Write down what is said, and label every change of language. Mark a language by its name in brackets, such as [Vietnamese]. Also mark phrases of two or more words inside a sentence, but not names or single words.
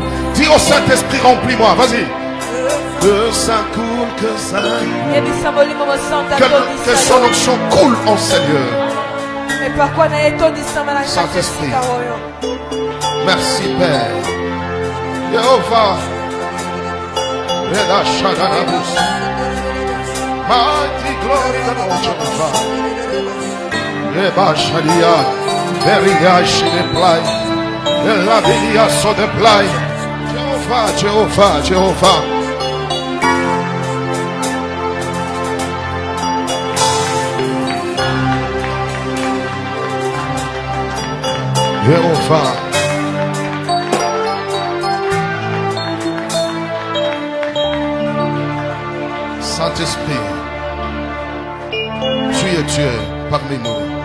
[French] Dis au Saint-Esprit, remplis-moi, vas-y. Que ça coule, que ça coule. Que son onction coule en Seigneur. Saint-Esprit. Merci Père. Jéhovah. [English] Mighty glory of Jehovah. Reba Shadia. Veria Shideply. La Veria Sodeply. [French] Jehovah, Jehovah, Jehovah. Jéhovah. Saint-Esprit, tu es Dieu parmi nous.